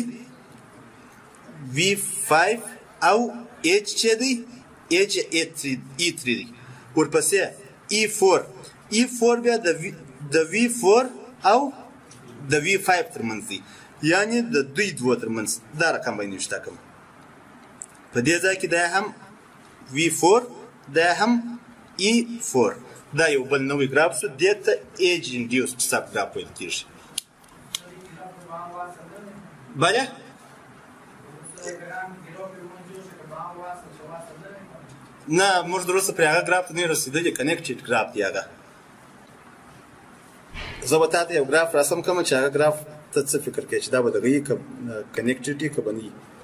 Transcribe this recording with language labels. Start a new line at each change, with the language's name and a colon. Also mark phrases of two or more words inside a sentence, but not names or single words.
Pashto: V5 او H چې دی H E3 دی ورپسې E4 بیا د V4 او د V5 ترمنځ دی یعنی د دوی دوه ترمنځ دا رقم باندې شته کوم په دې ځای کې دا هم V4 دا هم E4 دا یو بل نوې ګراف شو دې ته
English: age induced subgraph
Pashto: ویل کېږي بله نه موږ دروسته پرې هغه ګراف ته نه رسېدلي
English: connected graph
Pashto: دی هغه زه به تا ته یو ګراف رسم کوم چې هغه ګراف ته څه فکر کوې چې دا به دغه وي که کنیکټډ وي که به نه وي